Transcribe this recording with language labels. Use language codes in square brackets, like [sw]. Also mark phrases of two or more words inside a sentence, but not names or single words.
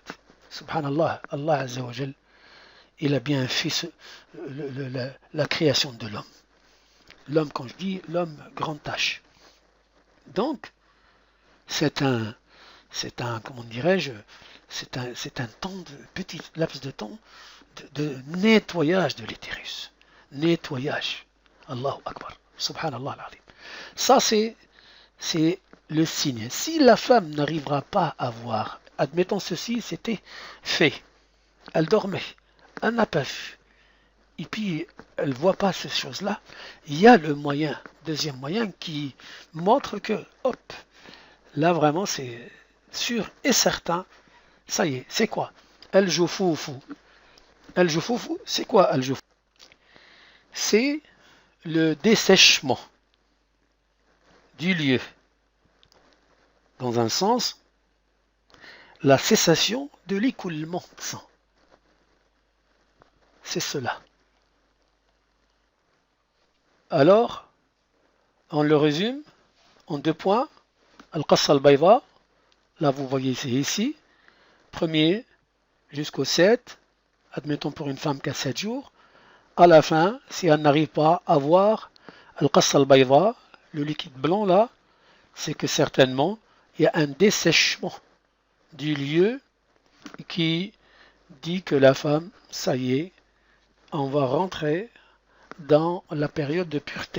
[ar] سبحان الله، الله عز وجل, [fr] il a bien fait la création de l'homme. L'homme, quand je dis l'homme, grande tâche. Donc, c'est un comment dirais-je, c'est un temps de petit laps de temps de nettoyage de l'utérus. Nettoyage. [ar] الله أكبر. سبحان الله العظيم. [fr] Ça, c'est le signe. Si la femme n'arrivera pas à voir, admettons ceci, c'était fait. Elle dormait. Elle n'a pas vu. Et puis, elle ne voit pas ces choses-là. Il y a le moyen, deuxième moyen, qui montre que, hop, là vraiment c'est sûr et certain, ça y est, c'est quoi? [ar] الجفوف. الجفوف, [fr] c'est quoi Al-Jufufu? C'est le dessèchement du lieu. Dans un sens, la cessation de l'écoulement de sang. C'est cela. Alors, on le résume en 2 points. [ar] القصة البيضاء, [fr] là vous voyez c'est ici, premier jusqu'au 7, admettons pour une femme qu'à 7 jours. À la fin, si elle n'arrive pas à voir [ar] القصة البيضاء, [fr] le liquide blanc là, c'est que certainement il y a un dessèchement du lieu qui dit que la femme, ça y est, on va rentrer dans la période de pureté.